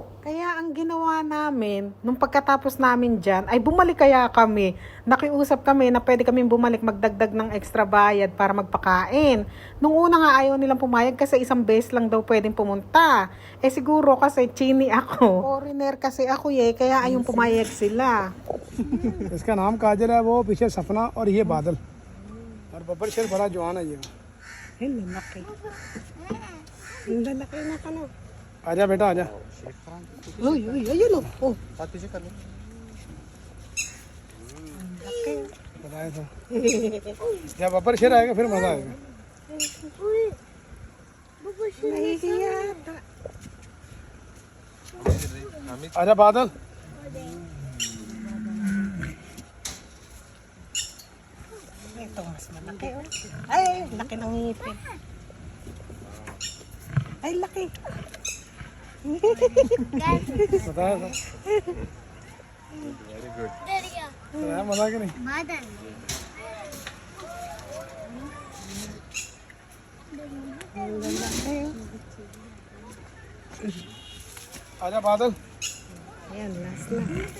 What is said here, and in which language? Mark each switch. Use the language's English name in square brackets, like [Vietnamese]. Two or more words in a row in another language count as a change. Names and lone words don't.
[Filipino] Kaya ang ginawa namin, nung pagkatapos namin dyan, ay bumalik kaya kami. Nakiusap kami na pwede kami bumalik magdagdag ng extra bayad para magpakain. Nung una nga ayaw nilang pumayag kasi isang beses lang daw pwedeng pumunta. Siguro kasi chini ako. Foreigner kasi ako kaya ayaw pumayag sila. [Hindi] इसका नाम काजल है, वो पीछे सपना और ये बादल और बब्बर शेर बड़ा जवान है ये। [Filipino] Lalaki. Ang lalaki na ka na. [Hindi] आजा बेटा आजा। [Filipino] Uy, ayun oh. Laki. [Hindi] बताया था जब बब्बर शेर आएगा फिर मजा आएगा। [Filipino] Nahihiya. [Hindi] आजा बादल। [Filipino] Ito mas malaki Ay, laki ng ngipin. Ay, laki. [Hindi] बताया था बताया मजा कि नहीं बादल आजा बादल [Filipino] Ayan, last na.